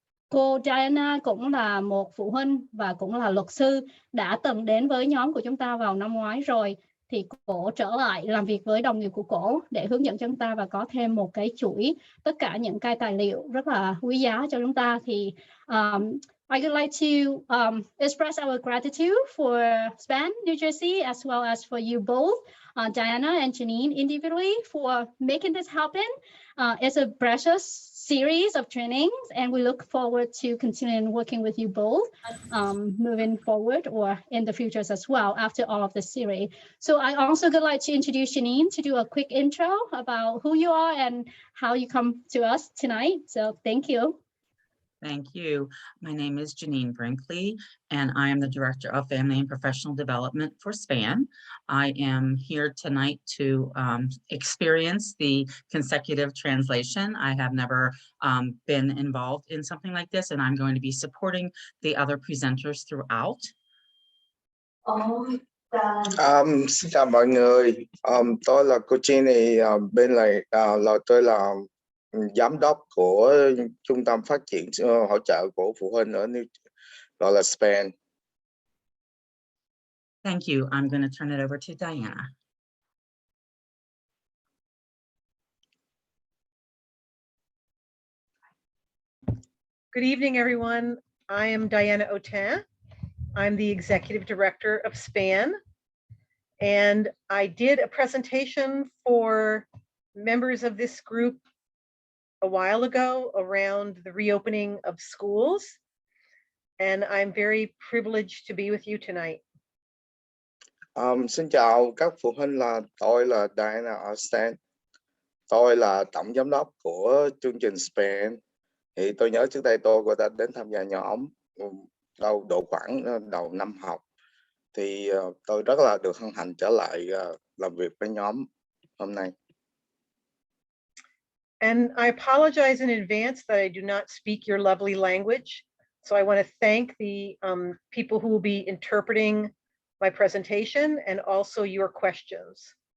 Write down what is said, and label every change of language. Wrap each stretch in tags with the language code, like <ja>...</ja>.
<vi>Cô Diana cũng là một phụ huynh và cũng là luật sư, đã từng đến với nhóm của chúng ta vào năm ngoái rồi. Thì cổ trở lại làm việc với đồng nghiệp của cổ để hướng dẫn cho chúng ta và có thêm một cái chuỗi tất cả những cái tài liệu rất là quý giá cho chúng ta.</vi> <en>Thì I would like to express our gratitude for Span, New Jersey, as well as for you both, Diana and Janine, individually for making this happen. It's a precious series of trainings, and we look forward to continuing working with you both moving forward or in the futures as well after all of this series. So I also would like to introduce Janine to do a quick intro about who you are and how you come to us tonight. So thank you. Thank you. My name is Janine Brinkley, and I am the Director of Family and Professional Development for SPAN. I am here tonight to experience the consecutive translation. I have never been involved in something like this, and I'm going to be supporting the other presenters throughout.</en> <vi>Xin chào mọi người. Tôi là cô Jenny, bên này là tôi là giám đốc của trung tâm phát triển hỗ trợ của phụ huynh ở gọi là SPAN.</vi> <en>Thank you. I'm going to turn it over to Diana. Good evening, everyone. I am Diana Autain. I'm the Executive Director of SPAN. And I did a presentation for members of this group a while ago around the reopening of schools. And I'm very privileged to be with you tonight.</en> <vi>Xin chào các phụ huynh, tôi là Diana Autain. Tôi là tổng giám đốc của chương trình SPAN. Thì tôi nhớ trước đây tôi đã đến tham gia nhóm độ khoảng đầu năm học. Thì tôi rất là được hân hạnh trở lại làm việc với nhóm hôm nay.</vi> <en>And I apologize in advance that I do not speak your lovely language. So I want to thank the people who will be interpreting my presentation and also your questions.</en>